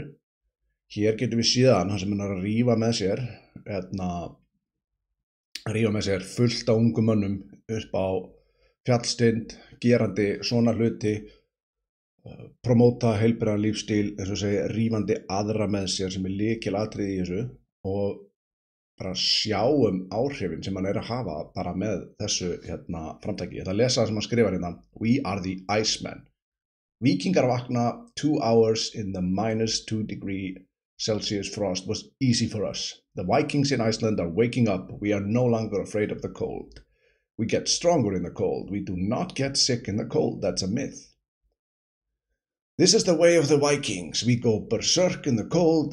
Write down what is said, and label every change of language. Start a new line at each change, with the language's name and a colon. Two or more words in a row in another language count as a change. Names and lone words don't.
Icelandic: Hér getum við síðan hann sem er að rífa með sér fullt af ungum mönnum upp á fjallstind, gerandi svona hluti, promóta heilbrigðan lífstíl, eins og segja, rífandi aðra með sér sem er lykilatriði í þessu og bara sjáum áhrifin sem hann er að hafa bara með þessu framtaki. Ég ætla að lesa það sem hann skrifar hérna.
English: We are the Icemen.
Icelandic: Víkingar vakna
English: 2 hours in the -2 Celsius frost was easy for us. The Vikings in Iceland are waking up. We are no longer afraid of the cold. We get stronger in the cold. We do not get sick in the cold. That's a myth. This is the way of the Vikings. We go berserk in the cold.